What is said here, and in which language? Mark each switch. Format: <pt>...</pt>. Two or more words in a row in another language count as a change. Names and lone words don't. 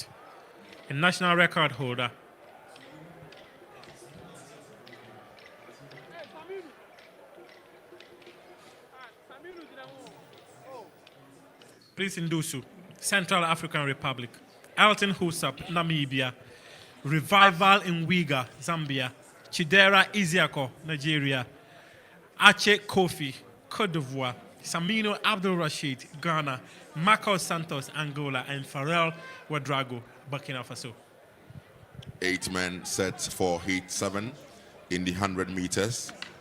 <en>A national record holder. Prince Ndusu, Central African Republic. Elton Husap, Namibia. Revival in Wiga, Zambia. Chidera Isiako, Nigeria. Ache Kofi, Cote d'Ivoire. Samino Abdul Rashid, Ghana. Marcos Santos, Angola. And Pharrell Ouedraogo, Burkina Faso. 8 men set for heat 7 in the 100 meters.</en>